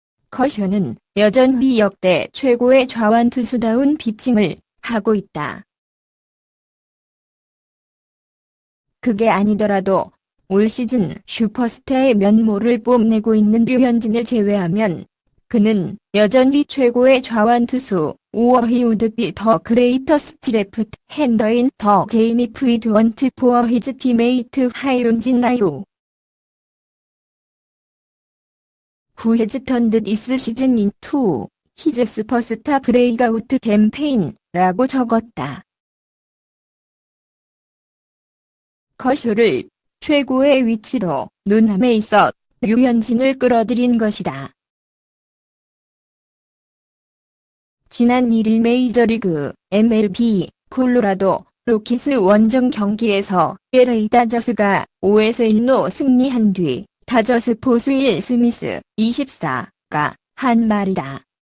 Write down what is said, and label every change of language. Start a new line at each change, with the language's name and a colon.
Korean: 커쇼는 여전히 역대 최고의 좌완 투수다운 피칭을 하고 있다. 그게 아니더라도 올 시즌 슈퍼스타의 면모를 뽐내고 있는 류현진을 제외하면 그는 여전히 최고의 좌완 투수.
English: He would be the greatest left hander in the game if it weren't for his teammate 하이룬진 라이오. Who has turned this season into his superstar breakout campaign
Korean: 라고 적었다. 커쇼를 최고의 위치로 논함에 있어 류현진을 끌어들인 것이다. 지난 1일 메이저리그 MLB 콜로라도 로키스 원정 경기에서 LA 다저스가 5에서 1로 승리한 뒤 다저스 포수 윌 스미스 24가 한 말이다.